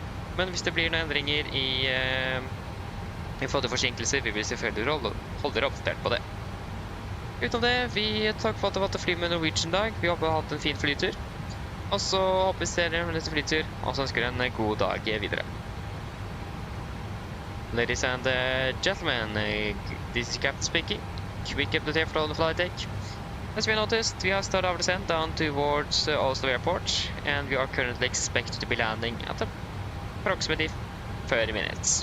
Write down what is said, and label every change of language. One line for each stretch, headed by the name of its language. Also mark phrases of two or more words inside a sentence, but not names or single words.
Norwegian: Men hvis det blir noen endringer i forhold til forsinkelser, vi vil selvfølgelig holde dere oppdatert på det. Utenom det, vi takker for at det var til å fly med Norwegian dag. Vi håper å ha hatt en fin flytur. Og så håper vi ser dere med neste flytur, og så ønsker en god dag videre.
English: Ladies and gentlemen, this is Captain speaking. Quick update here from the flight deck. As we noticed, we have started our descent down towards Oslo Airport, and we are currently expected to be landing at approximately 30 minutes.